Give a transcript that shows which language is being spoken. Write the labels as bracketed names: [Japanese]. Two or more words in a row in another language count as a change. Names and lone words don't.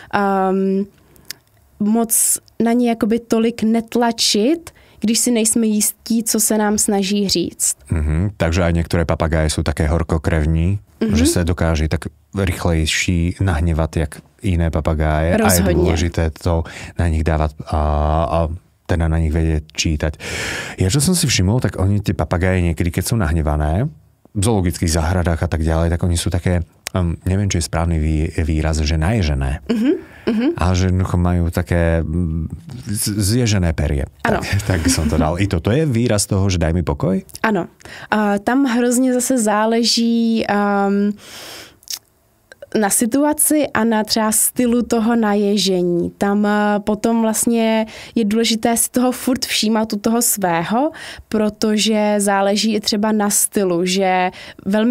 [Czech] moc na ně jakoby tolik netlačit, když si nejsme jistí, co se nám snaží říct. [Slovak] Takže aj niektoré papagáje sú také horkokrevní, že sa dokáže tak rýchlejší nahnevať jak iné papagáje. Rozhodne. A je dôležité to na nich dávať a teda na nich vedieť čítať. Ja čo som si všimol, tak oni tie papagáje niekedy, keď sú nahnevané, v zoologických záhradách a tak ďalej, tak oni sú také, neviem, či je správny výraz, že naježené. A že majú také zježené perie. Tak by som to dal. I toto je výraz toho, že daj mi pokoj? [Czech] Ano. Tam hrozně zase záleží, na situaci a na třeba stylu toho naježení. Tam potom vlastně je důležité si toho furt všímat u toho svého, protože záleží i třeba na stylu, že velmi